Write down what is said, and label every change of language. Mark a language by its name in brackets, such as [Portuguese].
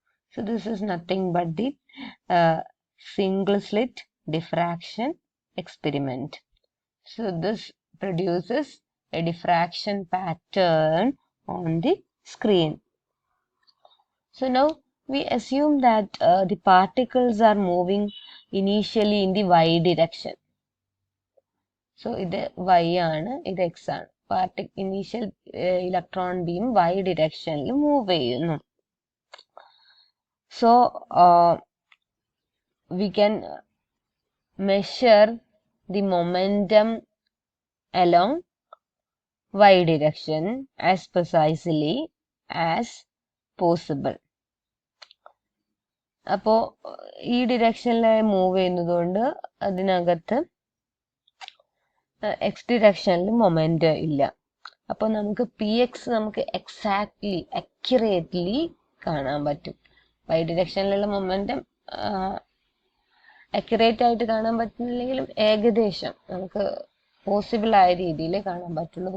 [English] So this is nothing but the single slit diffraction experiment. So this produces a diffraction pattern on the screen. So now we assume that the particles are moving initially in the y direction. [Malayalam] So ഇത് y ആണ്, ഇത് x ആണ്. [English] Initial electron beam y directionൽ move ചെയ്യുന്നു. So we can measure the momentum along y direction as precisely as possible. [Malayalam] അപ്പോൾ ഈ ഡിറക്ഷനിൽ move ചെയ്യുന്നതുകൊണ്ട് അതിനകത്ത് X ഡിറക്ഷനിൽ moment ഇല്ല. അപ്പോൾ നമുക്ക് പി എക്സ് നമുക്ക് എക്സാക്ട്ലി അക്യുറേറ്റ്ലി കാണാൻ പറ്റും. വൈ ഡിറക്ഷനിലുള്ള മൊമെന്റം അക്യുറേറ്റ് ആയിട്ട് കാണാൻ പറ്റുന്നില്ലെങ്കിലും ഏകദേശം നമുക്ക് പോസിബിൾ ആയ രീതിയിൽ കാണാൻ പറ്റുള്ളൂ.